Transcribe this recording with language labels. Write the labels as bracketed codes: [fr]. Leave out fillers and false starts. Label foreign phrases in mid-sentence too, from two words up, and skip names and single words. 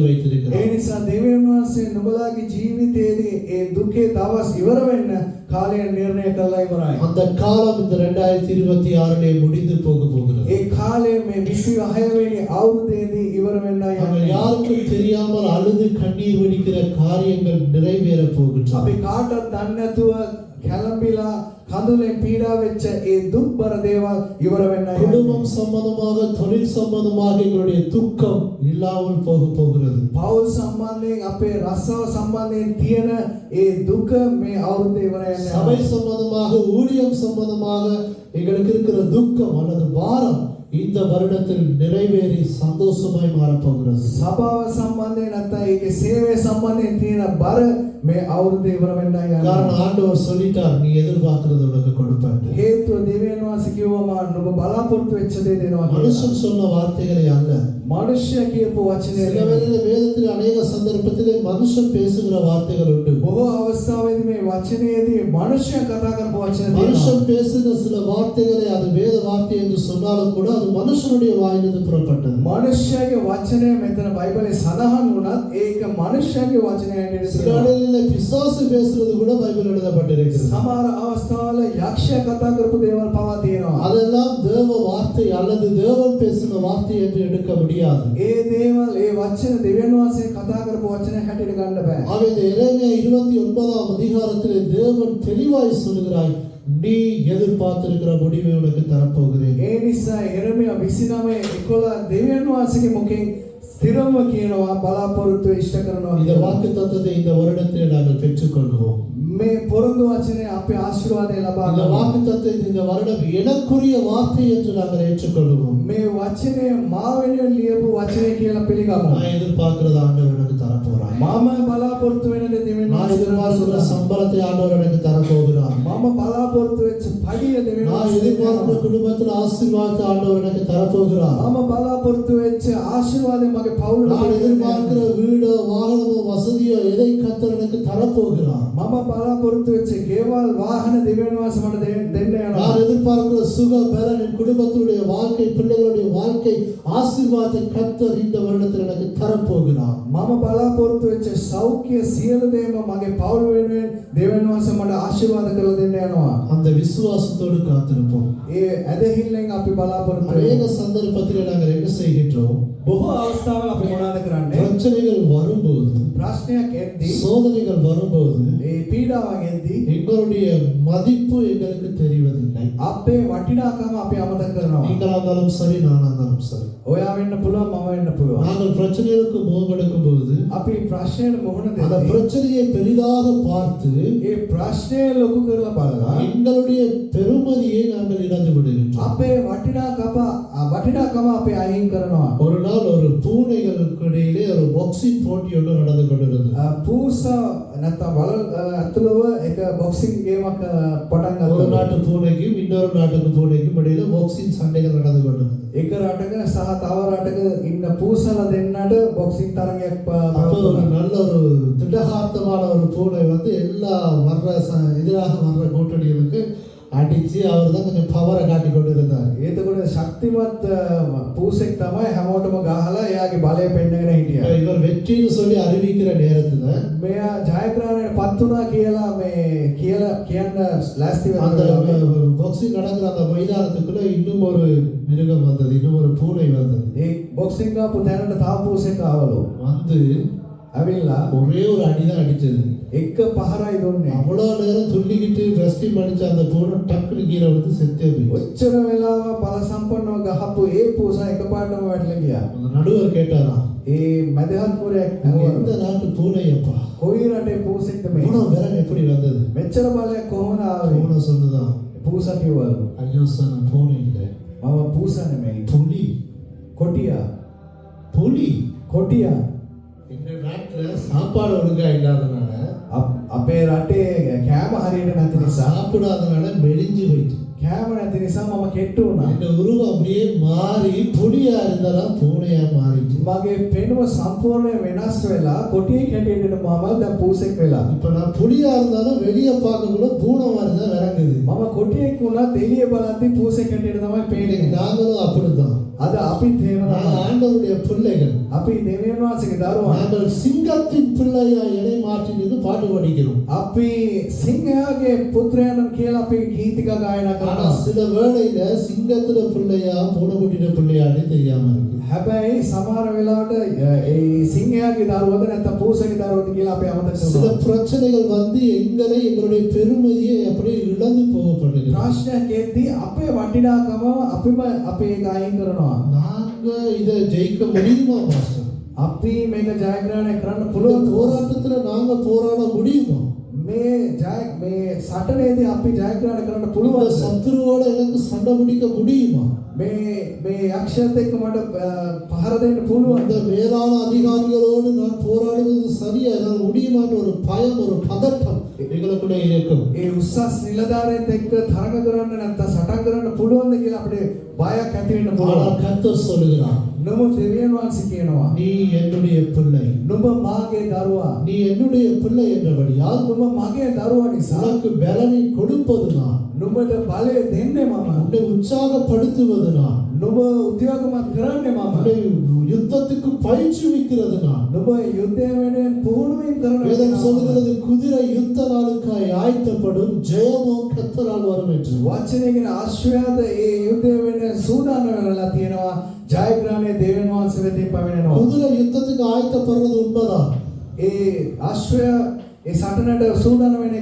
[si] ඒ [ta] வைத்திருக்கிறார். [si] නිසා දෙවියන් වහන්සේ නුඹලාගේ ජීවිතයේදී ඒ දුකේ දවස් ඉවර වෙන්න කාලය නිර්ණය කළා ඉවරයි. [ta] அந்த காலம் இந்த 2026 முடிந்து போக போகிறது. [si] ඒ කාලය මේ 26 වෙනි අවුරුද්දේදී ඉවර වෙන්නයි [ta] நாங்கள் [si] යන්නේ. [ta] யாருக்கும் தெரியாமல் அழுது கண்ணீர் வடிக்கிற காரியங்கள் நிறைவேற போகின்றன. [si] අපි කාටවත් දන්නේ නැතුව කැළඹිලා කඳුලෙන් පීඩා වෙච්ච ඒ දුක්බර දේවල් ඉවර වෙන්නයි යන්නේ. [ta] குடும்பம் சம்பந்தமாக தொழில் சம்பந்தமாக எங்களுடைய துக்கம் இல்லாமல் போக போகிறது. [si] පෞල් සම්බන්ධයෙන් අපේ රස්සාව සම්බන්ධයෙන් තියෙන ඒ දුක මේ අවුරුද්දේ ඉවර යන්නේ. [ta] சபை சம்பந்தமாக ஊழியம் சம்பந்தமாக எங்களுக்கு இருக்கிற துக்கம் அல்லது பாரம் இந்த வருடத்தில் நிறைவேறி சந்தோஷமாய் மாறப்போகிறது. [si] සභාව සම්බන්ධයෙන් නැත්නම් ඒකේ සේවය සම්බන්ධයෙන් තියෙන බර මේ අවුරුද්දේ ඉවර වෙන්නයි යන්නේ. [ta] காரணம் ஆண்டவர் சொல்லிட்டார், நீ எதிர்பார்க்கிறது உனக்கு கொடுப்பேன். [si] හේතුව දෙවියන් වහන්සේ කිව්වම නුඹ බලාපොරොත්තු වෙච්ච දේ දෙනවා කියලා. [ta] மனுஷன் சொன்ன வார்த்தைகளை அல்ல. [si] මනුෂ්‍ය කියපු වචනේ [ta] சில வேளையில வேதத்தில் அநேக சந்தர்ப்பத்திலே மனுஷன் பேசுகிற வார்த்தைகள் உண்டு. [si] බොහෝ අවස්ථාවෙදී මේ වචනයේදී මනුෂ්‍ය කතා කරපු වචන තියෙනවා. [ta] மனுஷன் பேசுகிற சில வார்த்தைகளை அது வேத வார்த்தை என்று சொன்னாலும் கூட அது மனுஷனுடைய வாயிலிருந்து புறப்பட்டது. [si] මනුෂ්‍යගේ වචනය මෙතන බයිබලේ සඳහන් වුණත් ඒක මනුෂ්‍යගේ වචනය හැටියට [ta] சில [si] තියෙනවා. [ta] வேளையில பிசாசு பேசுறது கூட பைபிள் எழுதப்பட்டிருக்கிறது. [si] සමහර අවස්ථාවල යක්ෂයා කතා කරපු දේවල් පවා තියෙනවා. [ta] அதெல்லாம் தேவ வார்த்தை அல்லது தேவன் பேசின வார்த்தை என்று எடுக்க முடியாது. [si] ඒ දේවල් ඒ වචන දෙවියන් වහන්සේ කතා කරපු වචන හැටියට ගන්න බෑ. [ta] ஆகவே இந்த எரேமியா 29ஆம் அதிகாரத்திலே தேவன் தெளிவாய் சொல்கிறாய், நீ எதிர்பார்த்திருக்கிற முடிவை உனக்கு தரப்போகிறேன். [si] ඒ නිසා එරමියා 29:11 දෙවියන් වහන්සේගේ මුඛෙන් ස්ථිරව කියනවා බලාපොරොත්තු ඉෂ්ට කරනවා. [ta] இந்த வாக்கு தத்தத்தை இந்த வருடத்திலே நாங்கள் பெற்றுக்கொள்வோம். [si] මේ පොරොන්දු වචනේ අපේ ආශිර්වාදය ලබා [ta] இந்த [si] ගන්න. [ta] வாக்கு தத்தத்தை இந்த வருடம் எனக்குரிய வார்த்தை என்று நாங்கள் ஏற்றுக்கொள்வோம். [si] මේ වචනේ මා වෙනුවෙන් ලියපු වචනේ කියලා පිළිගමු. [ta] நான் எதிர்பார்க்கிறது ஆண்டவர் எனக்கு தரப்போறார். [si] මම බලාපොරොත්තු වෙන දේ දෙවියන් [ta] நான் எதிர்பார்க்கிற சம்பளத்தை ஆண்டவர் எனக்கு தரப்போகிறார். [si] මම බලාපොරොත්තු වෙච්ච පඩිය දෙවියන් [ta] நான் [si] වහන්සේ [ta] எதிர்பார்க்கிற குடும்பத்தில் ஆசீர்வாதத்தை ஆண்டவர் எனக்கு தரப்போகிறார். [si] මම බලාපොරොත්තු වෙච්ච ආශිර්වාදය මගේ පවුලට [ta] நான் எதிர்பார்க்கிற வீடோ வாகனமோ வசதியோ எதை கர்த்தர் எனக்கு தரப்போகிறார். [si] මම බලාපොරොත්තු වෙච්ච ගෙවල් වාහන දෙවියන් වහන්සේ මට දෙන්න යනවා. [ta] நான் எதிர்பார்க்கிற சுக பலன் என் குடும்பத்துடைய வாழ்க்கை பிள்ளைகளுடைய வாழ்க்கை ஆசீர்வாதத்தை கர்த்தர் இந்த வருடத்தில் எனக்கு தரப்போகிறார். [si] මම බලාපොරොත්තු වෙච්ච සෞඛ්‍ය සියලු දේම මගේ පවුල වෙනුවෙන් දෙවියන් වහන්සේ මට ආශිර්වාද කරලා දෙන්න යනවා. [ta] அந்த விசுவாசத்தோடு காத்திருப்போம். [si] ඒ ඇදහිල්ලෙන් අපි බලාපොරොත්තු [ta] அநேக [si] වෙනවා. [ta] சந்தர்ப்பத்தில் நாங்கள் என்ன செய்கின்றோம்? [si] බොහෝ අවස්ථාවල අපි මොනවද කරන්නේ? [ta] பிரச்சனைகள் வரும்போது, [si] ප්‍රශ්නයක් එද්දී [ta] சோதனைகள் வரும்போது [si] ඒ පීඩාවක් එද්දී [ta] எங்களுடைய மதிப்பு எங்களுக்கு தெரிவதில்லை. [si] අපේ වටිනාකම අපි අමතක කරනවා. [ta] நீங்களா இருந்தாலும் சரி, நானா இருந்தாலும் சரி. [si] ඔයා වෙන්න පුළුවන්, මම වෙන්න පුළුවන්. [ta] நாங்கள் பிரச்சனைகளுக்கு முகமெடுக்கும் போது [si] අපි ප්‍රශ්නයට මුහුණ [ta] அந்த [si] දෙද්දී [ta] பிரச்சனையை பெரிதாக பார்த்து [si] ඒ ප්‍රශ්නය ලොකු කරලා බලලා [ta] எங்களுடைய பெருமதியை நாங்கள் இழந்து விடுகின்றோம். [si] අපේ වටිනාකම අපි අයින් කරනවා. [ta] ஒரு நாள் ஒரு பூனைகளுக்கு இடையிலே ஒரு பாக்ஸிங் போட்டி ஒன்று நடந்து கொண்டிருந்தது. [si] පූසා නැත්නම් වල ඇතුළව එක [en] boxing game [si] පටන් [ta] ஒரு [si] ගත්තා. [ta] நாட்டு பூனைக்கும் இன்னொரு நாட்டுக்கு பூனைக்கும் இடையில பாக்ஸிங் சண்டைகள் நடந்து கொண்டிருந்தது. [si] එක රටක සහ තව රටක ඉන්න පූසල දෙන්නට බොක්සින් තරගයක් [ta] அப்போ ஒரு [si] පවත්වනවා. [ta] நல்ல ஒரு திடகார்த்தமான ஒரு பூனை வந்து எல்லா எதிராக வர்ற கூட்டணிகளுக்கு அடிச்சு அவர் தான் கொஞ்சம் பவரை காட்டி கொண்டு இருந்தார். [si] එතකොට ශක්තිමත් පූසෙක් තමයි හැමෝටම ගහලා එයාගේ බලය පෙන්නගෙන හිටියා. [ta] இவர் வெற்றின்னு சொல்லி அறிவிக்கிற நேரத்துல [si] මෙයා ජයග්‍රහණයට පත් වුණා කියලා මේ කියන්න ලෑස්ති [ta] அந்த [si] වෙනවා. [ta] பாக்ஸிங் நடக்கிற அந்த மைதானத்துக்குள்ள இன்னும் ஒரு மிருகம் வந்தது, இன்னும் ஒரு பூனை வந்தது. [si] ඒ බොක්සින් ගාපු තැනට තව පූසෙක් ආවලු. [ta] வந்து [si] ඇවිල්ලා [ta] ஒரே ஒரு அடிதான் அடிச்சது. [si] එක පහරයි දුන්නේ. [ta] அவ்வளோ நேரம் துள்ளிக்கிட்டு ரெஸ்டிங் பண்ணிச்சு அந்த பூனை டக்குனு கீழே வந்து செத்தே போய். [si] ඔච්චර වෙලාව බල සම්පන්නව ගහපු ඒ පූසා එකපාරටම වැටලා ගියා. [ta] அந்த நடுவர் கேட்டாராம், [si] ඒ මැදහත්වරයෙක් [ta] "நீங்க [si] ඇහුවා [ta] எந்த நாட்டு பூனையப்பா? [si] කොයි රටේ පූසෙක්ද මේ? [ta] பூனை விரல் எப்படி வந்தது?" [si] මෙච්චර බලයක් කොහොමද ආවේ? [ta] பூனை சொன்னதான், [si] පූසා කිව්වලු [ta] "ஐயோ சார், நான் பூனை இல்லை, [si] මම පූසා නෙමෙයි [ta] புலி." [si] කොටියා. [ta] புலி. [si] කොටියා. [ta] எங்க நாட்டுல சாப்பாடு ஒழுங்கா இல்லாதனால, [si] අපේ රටේ කෑම හරියට නැති නිසා [ta] சாப்பிடாதனால மெலிஞ்சு போயிட்டு [si] කෑම නැති නිසා මම කෙට්ටු වුණා. [ta] இந்த உருவம் அப்படியே மாறி புலியா இருந்தாலும் பூனையா மாறிட்டு. [si] මගේ පෙනුම සම්පූර්ණයෙන් වෙනස් වෙලා කොටියෙක් හැටියට මම දැන් පූසෙක් වෙලා. [ta] இப்ப நான் புலியா இருந்தாலும் வெளியே பார்க்கக்குள்ள பூனை மாதிரி தான் விளங்குது. [si] මම කොටියෙක් වුණා එළිය බලද්දි පූසෙක් හැටියට තමයි [ta] இன்னைக்கு [si] පේන්නේ. [ta] நாங்களும் அப்படிதான். [si] අද අපිත් එහෙම [ta] நாங்கள் [si] තමයි. [ta] ஆண்டவருடைய பிள்ளைகள். [si] අපි දෙවියන් වහන්සේගේ දරුවන්. [ta] நாங்கள் சிங்கத்தின் பிள்ளையா இணை மாற்றினது பாட்டு படிக்கிறோம். [si] අපි සිංහයාගේ පුත්‍රයන් කියලා අපි ගීතිකා ගායනා [ta] ஆனா [si] කරනවා. [ta] சில வேளையில சிங்கத்துல பிள்ளையா பூனைக்குட்டின பிள்ளையான்னு தெரியாம இருக்கு. [si] හැබැයි සමහර වෙලාවට ඒ සිංහයාගේ දරුවද නැත්නම් පූසගේ දරුවද කියලා අපි අමතක [ta] சில [si] කරනවා. [ta] பிரச்சனைகள் வந்து எங்களை எங்களுடைய பெருமையை அப்படியே இழந்து போகப்படுகிறது. [si] ප්‍රශ්නයක් එද්දී අපේ වටිනාකම අපිම අපේ ඒක අයින් කරනවා. [ta] நாங்க இதை ஜெயிக்க முடியுமா மாஸ்டர்? [si] අපි මේක ජයග්‍රහණය කරන්න [ta] இந்த [si] පුළුවන්. [ta] போராட்டத்துல நாங்க போராட முடியுமா? [si] මේ සටනේදී අපි ජයග්‍රහණය කරන්න [ta] இந்த [si] පුළුවන්. [ta] சத்துருவோட எனக்கு சண்டை பிடிக்க முடியுமா? [si] මේ යක්ෂයත් එක්ක මට පහර දෙන්න පුළුවන්. [ta] அந்த மேலான அதிகாரிகளோடு நான் போராடுவது சரியா என்னால் முடியுமான்னு ஒரு பயம், ஒரு பதட்டம் எங்களுக்குள்ள இருக்கும். [si] ඒ උස්සස් නිලධාරියෙක් එක්ක තරඟ කරන්න නැත්නම් සටන් කරන්න පුළුවන්ද කියලා අපිට බයක් ඇති වෙන්න [ta] ஆனால் [si] පුළුවන්. [ta] கர்த்தர் சொல்லுகிறார், [si] නමුත් දෙවියන් වහන්සේ කියනවා [ta] நீ என்னுடைய பிள்ளை, [si] නුඹ මාගේ දරුවා. [ta] நீ என்னுடைய பிள்ளை என்றபடியால் [si] නුඹ මගේ දරුවා නිසා [ta] உனக்கு பலனை கொடுப்பது நான், [si] නුඹට බලය දෙන්නේ මම. [ta] உன்னை உற்சாகப்படுத்துவது நான், [si] නුඹ උද්‍යෝගමත් කරන්නේ මම. [ta] உன்னை யுத்தத்துக்கு பயிற்றுவிக்கிறது நான். [si] නුඹ යුද්ධය වෙනුවෙන් පුහුණුවීම් කරන [ta] வேதம் சொல்லுகிறது, குதிரை யுத்த நாளுக்காய் ஆயத்தப்படும், ஜெயமோ கர்த்தரால் வரும் என்று. [si] වචනය කියන ආශ්‍රයද ඒ යුද්ධය වෙනුවෙන් සූදානම් වෙලා තියෙනවා. ජයග්‍රහණය දෙවියන් වහන්සේ වෙතින් පවෙනවා. [ta] குதிரை யுத்தத்துக்கு ஆயத்தப்படுறது உண்மைதான். [si] ඒ ආශ්‍රය ඒ සටනට සූදානම් වෙන එක